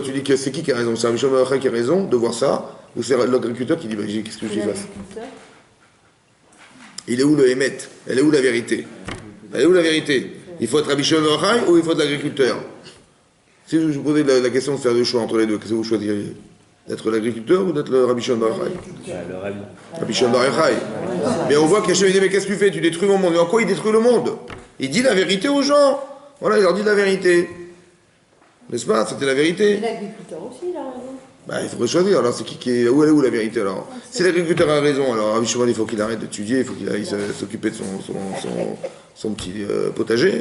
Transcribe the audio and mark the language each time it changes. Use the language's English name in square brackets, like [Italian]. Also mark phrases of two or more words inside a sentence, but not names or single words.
[French] Tu dis que c'est qui a raison? C'est Rabbi Shimon Bar Yochai qui a raison de voir ça? Ou c'est l'agriculteur qui dit, ben, qu'est-ce que je fasse? Il est où le Hémet? Elle est où la vérité? Elle est où la vérité? Il faut être Rabbi Shimon Bar Yochai ou il faut être l'agriculteur? Si je vous posais la question de faire le choix entre les deux, qu'est-ce que vous choisiriez? D'être l'agriculteur ou d'être le Rabbi Shimon Bar Yochai? Le rabbi. Rabbi Shimon Bar Yochai. Mais on voit qu'Hachem dit, mais qu'est-ce que tu fais? Tu détruis mon monde. Mais en quoi il détruit le monde? Il dit la vérité aux gens. Voilà, il leur dit la vérité. N'est-ce pas? C'était la vérité. Et l'agriculteur aussi, il a raison. Bah, il faudrait choisir. Alors, c'est qui est, où elle est où la vérité alors? Si l'agriculteur a raison, alors Rabbi Shimon, il faut qu'il arrête d'étudier, il faut qu'il aille s'occuper de son petit potager.